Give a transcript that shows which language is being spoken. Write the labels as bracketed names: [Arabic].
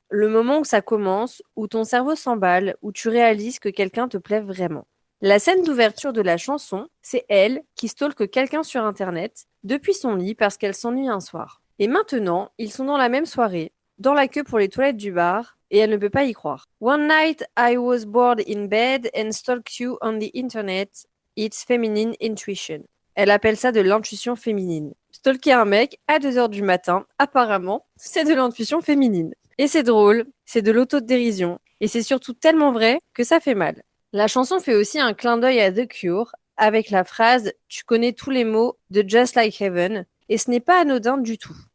[French] Le moment où ça commence, où ton cerveau s'emballe, où tu réalises que quelqu'un te plaît vraiment. La scène d'ouverture de la chanson, c'est elle qui stalke quelqu'un sur Internet depuis son lit parce qu'elle s'ennuie un soir. Et maintenant, ils sont dans la même soirée, dans la queue pour les toilettes du bar, et elle ne peut pas y croire. [English] One night I was bored in bed and stalked you on the internet. It's feminine intuition. [French] Elle appelle ça de l'intuition féminine. Stalker un mec à 2 heures du matin, apparemment, c'est de l'intuition féminine. Et c'est drôle, c'est de l'autodérision, et c'est surtout tellement vrai que ça fait mal. La chanson fait aussi un clin d'œil à The Cure, avec la phrase « Tu connais tous les mots de Just Like Heaven », et ce n'est pas anodin du tout.